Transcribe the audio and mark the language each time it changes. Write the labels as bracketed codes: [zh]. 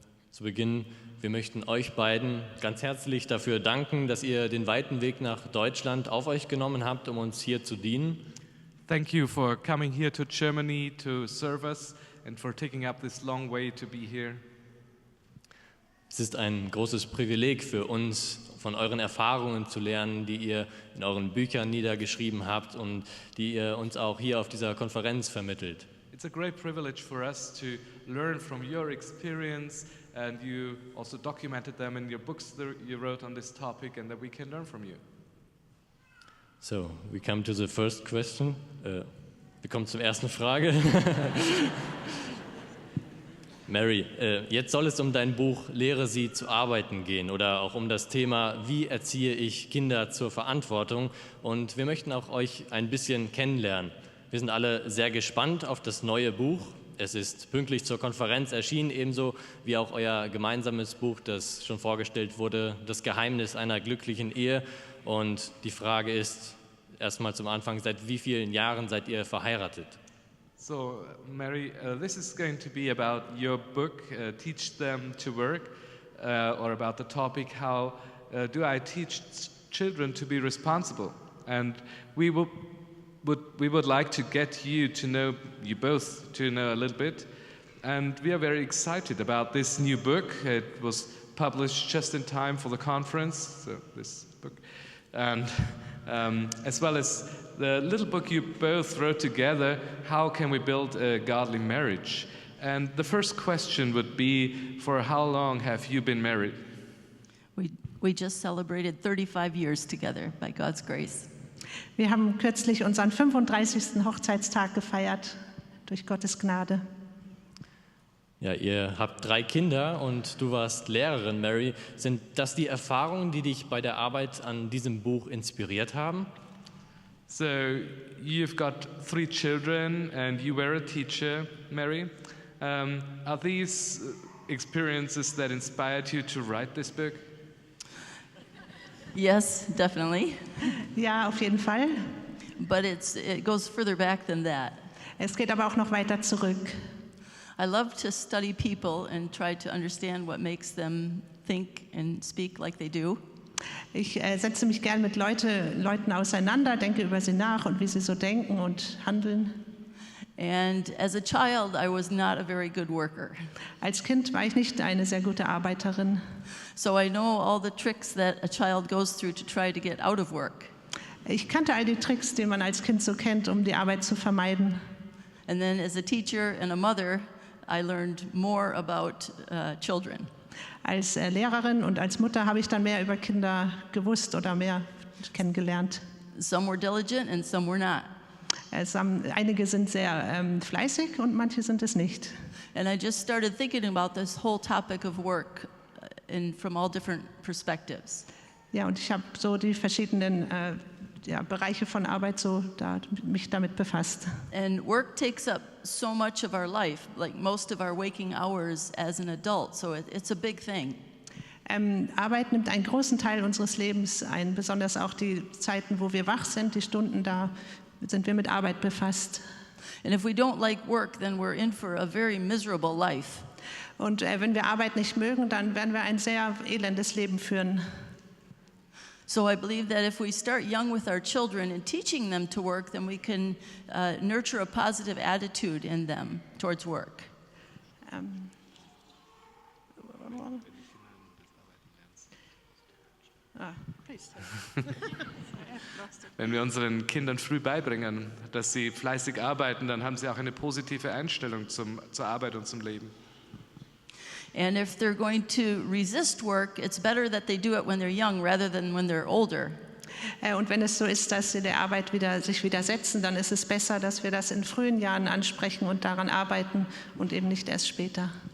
[de] Zu Beginn, wir möchten euch beiden ganz herzlich dafür danken, dass ihr den weiten Weg nach Deutschland auf euch genommen habt, um uns hier zu dienen. [en] Thank you for coming here to Germany to serve us and for taking up this long way to be here. [de] Es ist ein großes Privileg für uns, von euren Erfahrungen zu lernen, die ihr in euren Büchern niedergeschrieben habt und die ihr uns auch hier auf dieser Konferenz vermittelt. [en] It's a great privilege for us to learn from your experience, and you also documented them in your books that you wrote on this topic, and that we can learn from you. So, we come to the first question. [de] Wir kommen zur ersten Frage. Mary, jetzt soll es um dein Buch Lehre sie zu arbeiten gehen oder auch um das Thema, wie erziehe ich Kinder zur Verantwortung. Und wir möchten auch euch ein bisschen kennenlernen. Wir sind alle sehr gespannt auf das neue Buch. Es ist pünktlich zur Konferenz erschienen, ebenso wie auch euer gemeinsames Buch, das schon vorgestellt wurde, Das Geheimnis einer glücklichen Ehe. Und die Frage ist erstmal zum Anfang, seit wie vielen Jahren seid ihr verheiratet? [en] So, Mary, this is going to be about your book, Teach Them to Work, or about the topic, how do I teach children to be responsible? And we would like to get you to know, you both to know a little bit. And we are very excited about this new book. It was published just in time for the conference, so this book. And as well as the little book you both wrote together, How Can We Build a Godly Marriage? And the first question would be, for how long have you been married? We just celebrated 35 years together by God's grace. [de] Wir haben kürzlich unseren 35. Hochzeitstag gefeiert, durch Gottes Gnade. Ja, ihr habt 3 Kinder und du warst Lehrerin, Mary. Sind das die Erfahrungen, die dich bei der Arbeit an diesem Buch inspiriert haben? [en] So, you've got 3 children and you were a teacher, Mary. Are these experiences that inspired you to write this book? Yes, definitely. [de] Ja, auf jeden Fall. [en] But it goes further back than that. [de] Es geht aber auch noch weiter zurück. [en] I love to study people and try to understand what makes them think and speak like they do. [de] Ich setze mich gern mit Leuten auseinander, denke über sie nach und wie sie so denken und handeln. [en] And as a child, I was not a very good worker. [de] Als Kind war ich nicht eine sehr gute Arbeiterin. [en] So I know all the tricks that a child goes through to try to get out of work. [de] Ich kannte all die Tricks, die man als Kind so kennt, um die Arbeit zu vermeiden. [en] And then as a teacher and a mother, I learned more about children. [de] Als Lehrerin und als Mutter habe ich dann mehr über Kinder gewusst oder mehr kennengelernt. [en] Some were diligent and some were not. [de] Einige sind sehr fleißig und manche sind es nicht. [en] And I just started thinking about this whole topic of work from all different perspectives. [de] Ja, und ich habe so die verschiedenen Bereiche von Arbeit mich damit befasst. [en] And work takes up so much of our life, like most of our waking hours as an adult, so it's a big thing. [de] Arbeit nimmt einen großen Teil unseres Lebens ein, besonders auch die Zeiten, wo wir wach sind, die Stunden, da sind wir mit Arbeit befasst. [en] And if we don't like work, then we're in for a very miserable life. [de] Und wenn wir Arbeit nicht mögen, dann werden wir ein sehr elendes Leben führen. [en] So I believe that if we start young with our children and teaching them to work, then we can nurture a positive attitude in them towards work. [de] Wenn wir unseren Kindern früh beibringen, dass sie fleißig arbeiten, dann haben sie auch eine positive Einstellung zur Arbeit und zum Leben. [en] And if they're going to resist work, it's better that they do it when they're young rather than when they're older. [de] Und wenn es so ist, dass sie der Arbeit sich widersetzen, dann ist es besser, dass wir das in frühen Jahren ansprechen und daran arbeiten und eben nicht erst später.